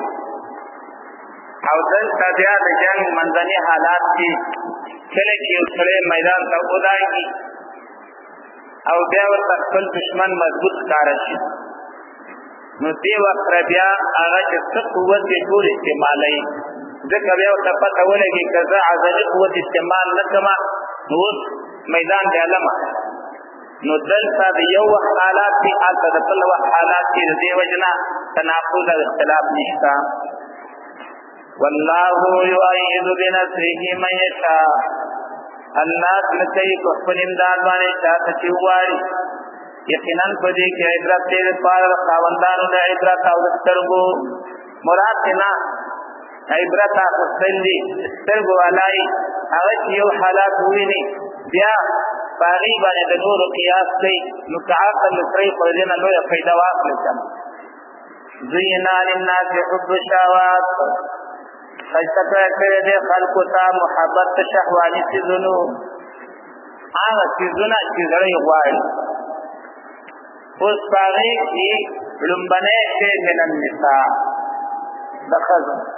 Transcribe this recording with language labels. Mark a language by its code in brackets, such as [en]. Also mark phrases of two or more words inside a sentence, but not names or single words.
[ps] او دلته بیا د جنگ منځني حالات کې کله چې یو سړی میدان ته ودانګي او بیا ورته خپل دشمن مضبوط ښکاره شي، نو دې وخت بیا هغه چې څه قوت یې ټول استعمالوي. ځکه بیا ورته پته ولګي که زه عضلي قوت استعمال نه کړمه نو اوس میدان دی علمه. نو دلته د یو وخت حالات دي، هلته د بل وخت حالات دي، د دې وجې نه تناقض او اختلاف نشته. [ar] والله یؤید بنصره من یشاء، [ps] الله کوي په خپل امداد باندې چاته چې وغواړي. یقینا په دې کې عبرت دې لپاره خاوندانو د عبرت او سترګو مراد نه عبرت اخیستل دي، سترګو والای هغه چې یو حالات وویني بیا په هغې باندې د نورو قیاس کوي، نو که عقل سړی خو دې نه لویه فایده واخلي کنه. [ar] زینا للناس حب الشهوات، [ps] ښایسته کړی دی خلکو ته محبت د شهواني څیزونو، هغه څیزونه چې زړی غواړي. اوس په هغې کې لومبنی شی [ar] من النساء [ps] د ښځو.